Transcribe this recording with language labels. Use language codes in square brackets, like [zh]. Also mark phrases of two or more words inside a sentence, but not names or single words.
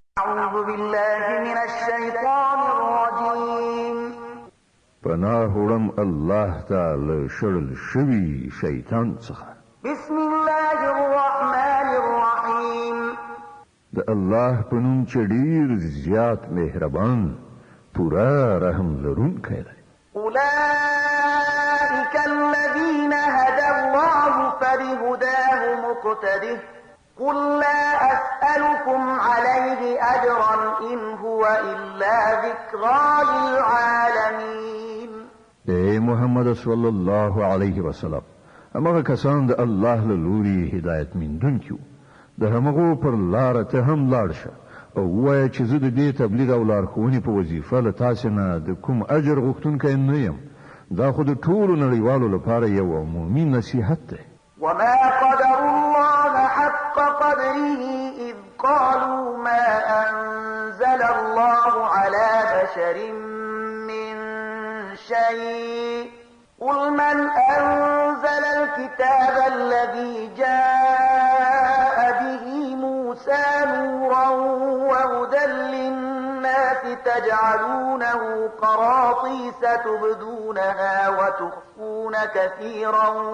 [ar] أعوذ بالله من الشيطان الرجيم [ps] پناه وړم الله تعالی شړل شوی شیطان څخه. [ar] بسم الله الرحمن الرحيم [ps] د الله په نوم چې ډیر زیات مهربان پورا رحم لرونکی دی. [ar] أولئك الذين هدى الله فبهداه مقتده قل لا أسألكم عليه أجرا إن هو إلا ذكرى للعالمين. [ps] اے محمد [ar] صلی الله علیه وسلم، [ps] هغه کسان د الله له لوري هدایت میندونکي د همغو پر لار ته هم لاړ شه او وایه چې زه د دې تبلیغ او لارښوونې په وظیفه له تاسې نه د کوم اجر غوښتونکی نه یم. دا خو د ټولو نړیوالو لپاره یو عمومي نصیحت دی. [ar] وما قدر الله حق قدره إذ قالوا ما أنزل الله على بشر من شيء قل من أنزل الكتاب الذي جاء به موسى نورا وهدى للناس تجعلونه قراطيس تبدونها وتخفون كثيرا